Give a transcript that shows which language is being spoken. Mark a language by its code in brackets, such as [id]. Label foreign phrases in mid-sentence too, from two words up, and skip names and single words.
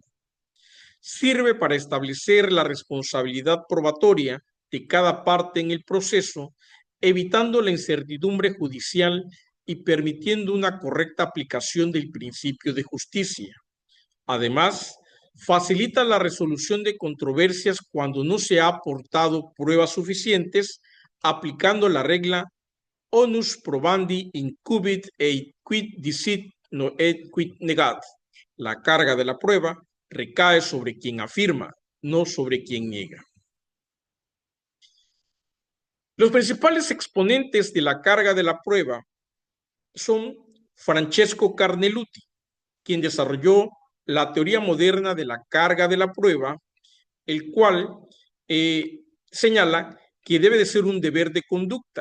[es] Sirve para establecer la responsabilidad probatoria de cada parte en el proceso, evitando la incertidumbre judicial y permitiendo una correcta aplicación del principio de justicia. Además, facilita la resolución de controversias cuando no se ha aportado pruebas suficientes, aplicando la regla [la] onus probandi incubit et quid dicit no et quid negat. [es] La carga de la prueba recae sobre quien afirma, no sobre quien niega. Los principales exponentes de la carga de la prueba son Francesco Carneluti, quien desarrolló la teoría moderna de la carga de la prueba, el cual señala que debe de ser un deber de conducta.